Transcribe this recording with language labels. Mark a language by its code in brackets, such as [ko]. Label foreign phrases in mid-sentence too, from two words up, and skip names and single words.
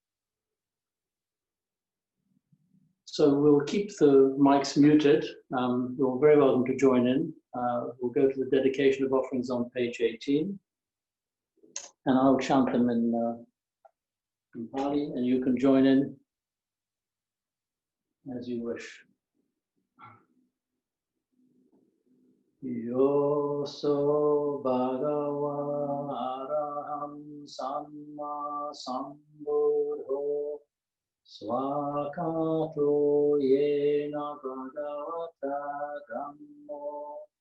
[en] So we'll keep the mics muted. You're very welcome to join in. We'll go to the dedication of offerings on page 18. And I'll chant them in Pali, and you can join in as you wish. [pi] Yoso Bhagava Araham Samma Sambuddho Swakato Yena Bhagavata Dhammo